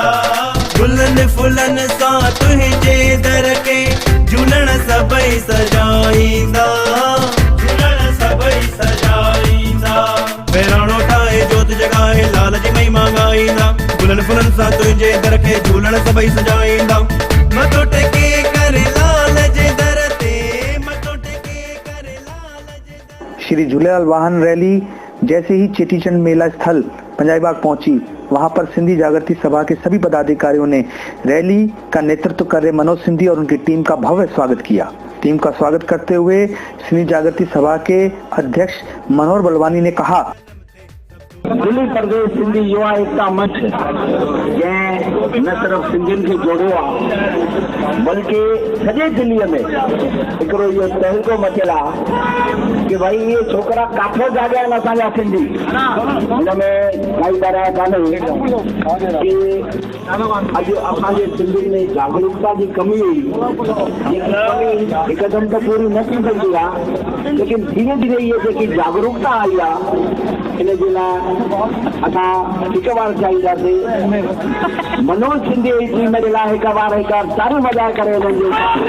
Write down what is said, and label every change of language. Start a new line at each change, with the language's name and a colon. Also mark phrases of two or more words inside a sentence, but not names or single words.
Sindhi: फुलन फुलन सां तुंहिंजे दर के झूलण सभई सजाईंदा, झूलण सभई सजाईंदा। बहिराणो ठाहे जोत जगाए लाल जी महिमा गाईंदा, फुलन फुलन सां तुंहिंजे दर के झूलण सभई सजाईंदा। मथो टेके करे लाल जे दर
Hindi: श्री झूलेलाल वाहन रैली जैसे ही चेटीचंद मेला स्थल पंजाबी बाग पहुंची, वहां पर सिंधी जागृति सभा के सभी पदाधिकारियों ने रैली का नेतृत्व कर रहे मनोज सिंधी और उनकी टीम का भव्य स्वागत किया। टीम का स्वागत करते हुए सिंधी जागृति सभा के अध्यक्ष मनोहर बलवानी ने कहा,
Sindhi: दिल्ली प्रदेश सिंधी युवा एकता मंच जंहिं न सिर्फ़ सिंधियुनि खे जोड़ियो आहे बल्कि सॼे दिल्लीअ में हिकिड़ो इहो तहलको मचियल आहे कि भई इहे छोकिरा काथो जाॻिया आहिनि असांजा सिंधी। हिन में काई ॻाल्हि कान्हे कि अॼु असांजे सिंधियुनि में जागरूकता जी कमी हुई, जेकी कमी हिकदमि त पूरी न थी सघंदी आहे, लेकिन धीरे धीरे इहे जेकी जागरूकता आई आहे हिन जे लाइ असां हिकु बार चाहींदासीं मनोज सिंधी जी टीम जे लाइ हिकु बार तारी वॼाए करे हुननि जो